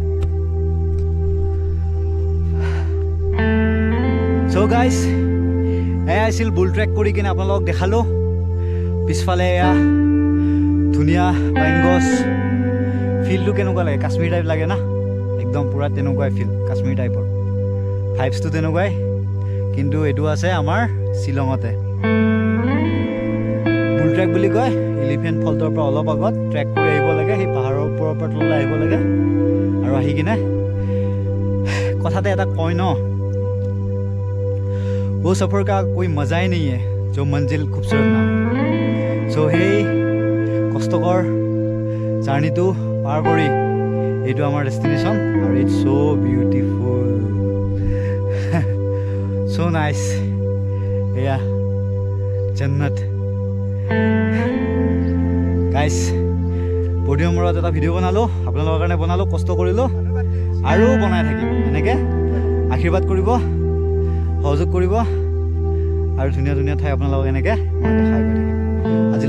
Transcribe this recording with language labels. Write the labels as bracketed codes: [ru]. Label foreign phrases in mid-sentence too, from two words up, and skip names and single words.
[en] So guys, [as] এয়া আছিল বুল ট্ৰেক কৰি কিনে আপোনালোকক দেখালোঁ পিছফালে এয়া ধুনীয়া পাইন গছ ফিল্ডটো কেনেকুৱা লাগে কাশ্মীৰ টাইপ লাগে না একদম পূৰা তেনেকুৱাই ফিল কাশ্মীৰ টাইপৰ ভাইবছটো তেনেকুৱাই কিন্তু এইটো আছে আমাৰ শ্বিলঙতে বুল ট্ৰেক বুলি কয় এলিফেণ্ট ফল্টৰ পৰা অলপ আগত ট্ৰেক কৰি আহিব লাগে সেই পাহাৰৰ ওপৰৰ পৰা তললৈ আহিব লাগে আৰু আহি কিনে কথাতে এটা কয় ন [hi] वो सफ़र का कोई मज़ा ही नहीं है जो मंजिल खूबसूरत ना [as] सो সেই কষ্টকৰ জাৰ্ণিটো পাৰ কৰি এইটো আমাৰ ডেষ্টিনেশ্যন আৰু [en] it's so beautiful so nice [as] এয়া জন্নত গাইজ পডিয়ামৰ মূৰত এটা ভিডিঅ' বনালোঁ আপোনালোকৰ কাৰণে বনালোঁ কষ্ট কৰিলোঁ আৰু বনাই থাকিম এনেকৈ আশীৰ্বাদ কৰিব সহযোগ কৰিব আৰু ধুনীয়া ধুনীয়া ঠাই আপোনালোকক এনেকৈ মই দেখাই গৈ থাকিম আজিলৈ